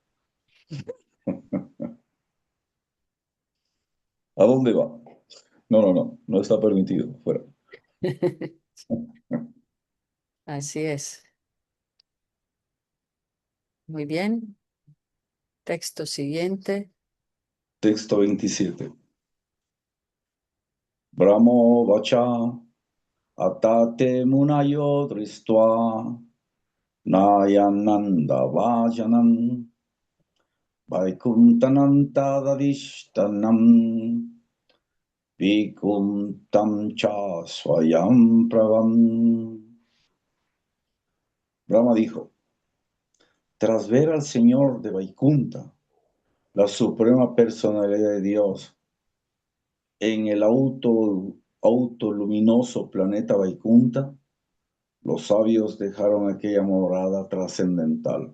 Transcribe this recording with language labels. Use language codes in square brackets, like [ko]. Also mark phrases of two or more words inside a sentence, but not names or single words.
[es] ¿A dónde va? No está permitido, fuera. Así es. Muy bien. Texto siguiente. Texto 27. [sa] Brahmo vacha atate munayo dristva nayananda vajanam vaikuntanantadadishtanam vikuntam cha swayam pravam. [es] Brahma dijo, tras ver al Señor de Vaikunta, la suprema personalidad de Dios, en el autoluminoso planeta Vaikunta, los sabios dejaron aquella morada trascendental.